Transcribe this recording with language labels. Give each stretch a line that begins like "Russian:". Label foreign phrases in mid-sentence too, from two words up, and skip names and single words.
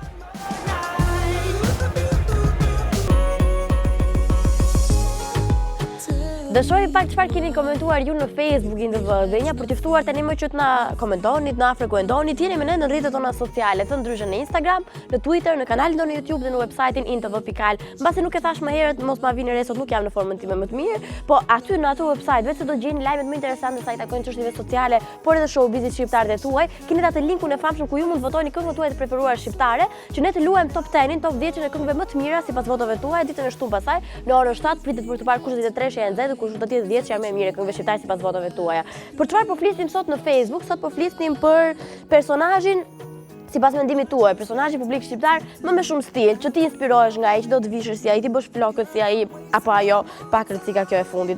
Albanian: Dëshoj pak çfarë keni komentuar ju në Facebook dhe një për t'i ftuar tani më që të na komentoni, të na frekuentoni, jeni me ne në rrjetet tona sociale, të ndryshme në Instagram, në Twitter, në kanalin tonë YouTube dhe në website-in intv.al. Mbase nuk e thash më herët, mos ma vini re sot nuk jam në formën time më të mirë, po aty në atë website vetë se do gjeni lajmet më interesante sa i takojnë çështjeve sociale, por edhe showbizit shqiptar dhe tuaj, keni atë linkun e famshëm ku ju mund të votoni këngët tuaja të preferuara shqiptare, që ne të luajmë top 10-in, top 10-in e këngëve më të mira sipas votave tuaja ditën e shtunë pasaj, në orën 7 pritet për të parë kush do të tresh e nxehtë, kush do të jetë 10 që janë më e mirë këngëve shqiptare sipas votave tuaja. Për çfarë po flisnim sot në Facebook? Sot po flisnim për personazhin sipas mendimit tuaj, personazhi publik shqiptar më me shumë stil, që ti inspirohesh nga ai, që do të vishësh si ai, ti bësh flokët si ai, apo ajo pak rëcika kjo e fundit.